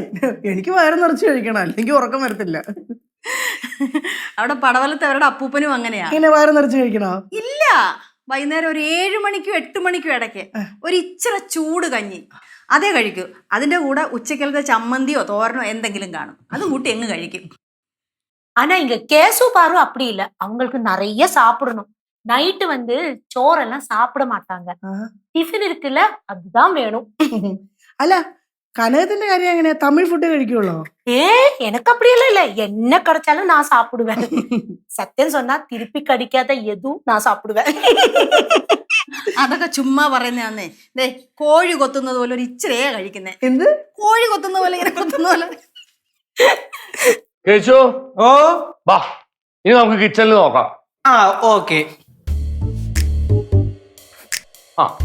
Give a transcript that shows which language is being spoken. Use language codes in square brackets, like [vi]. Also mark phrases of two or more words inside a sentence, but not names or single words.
[ml] എനിക്ക് വയറ് നിറച്ച് കഴിക്കണം, അല്ലെങ്കിൽ ഉറക്കം വരത്തില്ല. അവിടെ പടവലത്തെ അവരുടെ അപ്പൂപ്പനും അങ്ങനെയാ. ഇങ്ങനെ വയറ് നിറച്ച് കഴിക്കണോ? ഇല്ല, വൈകുന്നേരം ഒരു 7 മണിക്കും 8 മണിക്കും ഇടയ്ക്ക് ഒരു ഇച്ചിരി ചൂട് കഞ്ഞി അതേ കഴിക്കൂ. അതിന്റെ കൂടെ ഉച്ചക്കലത്തെ ചമ്മന്തിയോ തോരനോ എന്തെങ്കിലും കാണും, അത് കൂട്ടി എങ്ങ് കഴിക്കും. [ta] ஆனா இங்க கேசு பாரு அப்படி இல்ல, அவங்களுக்கு நிறைய சாப்பிடணும். நைட்டு சோறெல்லாம் சாப்பிட மாட்டாங்க. டிஃபன் இருக்குல்ல, அதுதான் வேணும். [ml] അല്ല, കനകത്തിന്റെ കാര്യം എങ്ങനെയാ? തമിഴ് ഫുഡ് കഴിക്കുള്ളോ? [ta] எனக்கு அப்படியெல்லாம் இல்ல, என்ன கிடைச்சாலும் நான் சாப்பிடுவேன். சத்தியம் சொன்னா திருப்பி கடிக்காத எதுவும் நான் சாப்பிடுவேன். [ml] അതൊക്കെ ചുമ്മാ പറയുന്നേ. ദേ, കോഴി കൊത്തുന്നത് പോലെ ഒരു ഇച്ചിരിയേ കഴിക്കുന്നേ. എന്ത് കോഴി കൊത്തുന്ന പോലെ, ഇങ്ങനെ കൊത്തുന്ന പോലെ. കേശു, ഓ, വാ, ഇനി നമുക്ക് കിച്ചണിൽ നോക്കാം. ആ, ഓക്കെ. ആ,